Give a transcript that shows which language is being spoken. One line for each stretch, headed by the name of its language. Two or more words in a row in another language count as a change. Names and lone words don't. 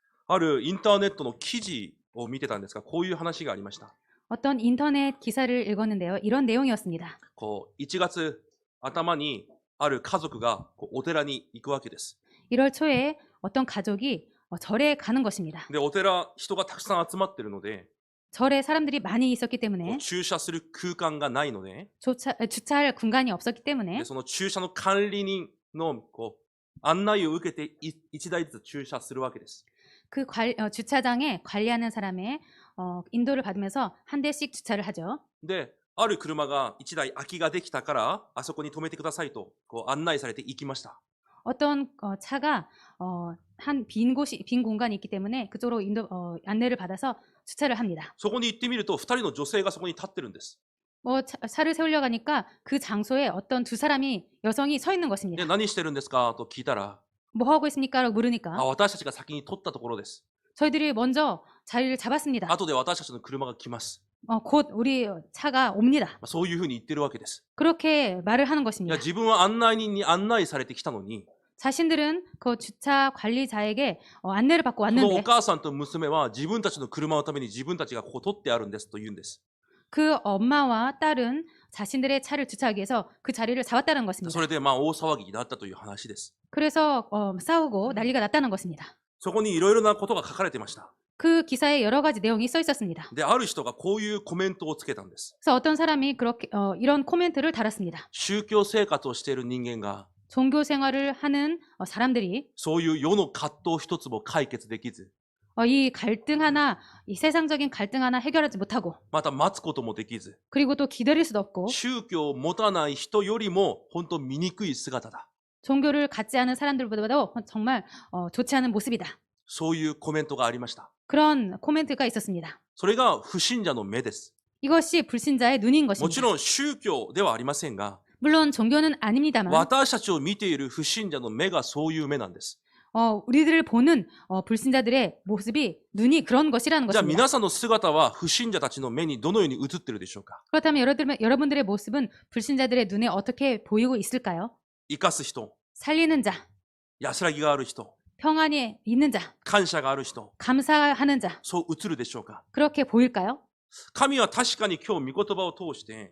Japanese: あるインターネットの記事を見てたんですが、こういう話がありました。
Korean: 어떤 인터넷 기사를 읽었는데요. 이런 내용이었습니다.
Japanese: 1 月頭にある家族がお寺に行くわけです。
Korean: 1월 초에 어떤 가족이 절에 가는 것입니다.
Japanese: で、お寺、人がたくさん集まってるので、
Korean: 절에 사람들이 많이 있었기 때문에
Japanese: 駐車する空間がないので、
Korean: 주차할 공간이 없었기
Japanese: で
Korean: 때문에
Japanese: その駐車の管理人の案内を受けて1台ずつ駐車するわけです。
Korean: 그 주차장에 관리하는 사람의 인도를 받으면서 한 대씩 주차를 하죠.
Japanese: で、ある車が1台空きができたから、あそこに止めてくださいと案内されて行きました。
Korean: 어떤 차가 한 빈 공간이 있기 때문에 그쪽으로 안내를 받아서 주차를 합니다.
Japanese: そこに行ってみると、2人の女性がそこに立ってるんです。
Korean: 차를 세우려 가니까 그 장소에 어떤 두 여성이 서 있는
Japanese: で、
Korean: 것입니다.
Japanese: 何してるんですかと聞いたら、
Korean: 뭐 하고 있습니까? 라고 물으니까
Japanese: 私たちが先に取ったところです。
Korean: 저희들이 먼저 자리를 잡았습니다.
Japanese: 後で私たちの車が来ます。
Korean: 곧 우리 차가 옵니다.
Japanese: そういうふうに言ってるわけです。
Korean: 그렇게 말을 하는
Japanese: いや、
Korean: 것입니다.
Japanese: 自分は案内人に案内されてきたのに、
Korean: 자신들은 그 주차 관리자에게 안내를 받고
Japanese: そのお
Korean: 왔는데
Japanese: 母さんと娘は自分たちの車のために自分たちがここ取ってあるんですと言うんです。
Korean: 그 엄마와 딸은 자신들의 차를 주차하기 위해서 그 자리를 잡았다는
Japanese: そ
Korean: 것입니다.
Japanese: れで大騒ぎになったという話です。
Korean: 그래서 싸우고 난리가 났다는 것입니다.
Japanese: そこにいろいろなことが書かれてました。
Korean: 그 기사에 여러 가지 내용이 써 있었습니다.
Japanese: で、ある人がこういうコメントをつけたんです。
Korean: 그래서 어떤 사람이 그렇게 이런 코멘트를 달았습니다.
Japanese: 宗教生活をしている人間が
Korean: 종교 생활을 하는 사람들이
Japanese: そういう世の葛藤一つも解決できず、
Korean: 이 갈등 하나, 이 세상적인 갈등 하나 해결하지 못하고
Japanese: また待つこともできず、
Korean: 그리고 또 기다릴 수도 없고
Japanese: 宗教を持たない人よりも本当醜い姿だ。
Korean: 종교를 갖지 않은 사람들보다도 정말 좋지 않은 모습이다.
Japanese: そういうコメントがありました。
Korean: 그런 코멘트가 있었습니다.
Japanese: それが不信者の目です。
Korean: 이것이 불신자의 눈인
Japanese: もち
Korean: 것입니다.
Japanese: ろん宗教ではありませんが、
Korean: 물론 종교는 아닙니다만
Japanese: 私たちを見ている不信者の目がそういう目なんです。
Korean: 우리들을 보는 불신자들의 모습이 눈이 그런 것이라는
Japanese: じゃあ
Korean: 것입니다.
Japanese: 皆さんの姿は不信者たちの目にどのように映っているでしょうか。
Korean: 그렇다면 여러분들의 모습은 불신자들의 눈에 어떻게 보이고 있을까요?
Japanese: 生かす人、
Korean: 살리는 자,
Japanese: 安らぎがある人、
Korean: 평안이 있는 자,
Japanese: 感謝がある人、
Korean: 감사하는 자,
Japanese: そう映るでしょうか。
Korean: 그렇게 보일까요?
Japanese: 神は確かに今日御言葉を通して、